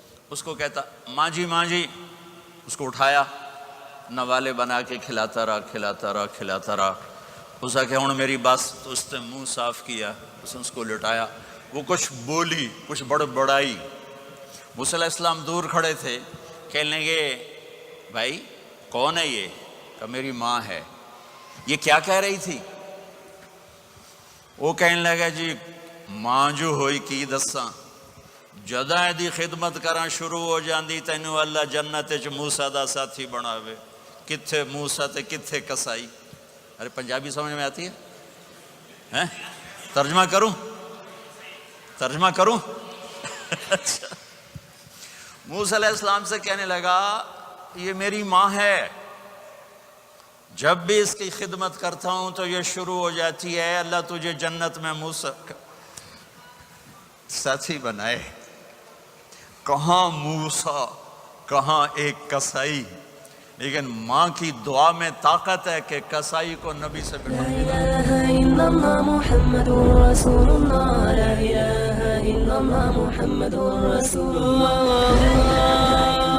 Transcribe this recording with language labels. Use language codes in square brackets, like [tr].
[ur] اس کو کہتا ماں جی ماں جی. اس کو اٹھایا، نوالے بنا کے کھلاتا رہا کھلاتا رہا کھلاتا رہا. اس کا کہ ہوں میری بس. تو اس نے منہ صاف کیا، اس نے اس کو لٹایا. وہ کچھ بولی، کچھ بڑائی. موسیٰ علیہ السلام دور کھڑے تھے. کہنے لگے بھائی کون ہے یہ؟ کہ میری ماں ہے. یہ کیا کہہ رہی تھی؟ وہ کہنے لگا [pa] جی ماں جو ہوئی کی دساں، جداں دی خدمت کراں شروع ہو جاندی تینوں اللہ جنت وچ موسیٰ دا ساتھی بناوے. کتھے موسیٰ تے کتھے قصائی. [ur] ارے پنجابی سمجھ میں آتی ہے؟ ترجمہ کروں؟ ترجمہ کروں؟ اچھا. موسیٰ علیہ السلام سے کہنے لگا یہ میری ماں ہے، جب بھی اس کی خدمت کرتا ہوں تو یہ شروع ہو جاتی ہے اللہ تجھے جنت میں موسیٰ کا ساتھی بنائے. کہاں موسیٰ، کہاں ایک قصائی. لیکن ماں کی دعا میں طاقت ہے کہ قصائی کو نبی سے بٹھا. [ar] لا إله إلا الله محمد رسول الله لا إله إلا الله محمد رسول الله.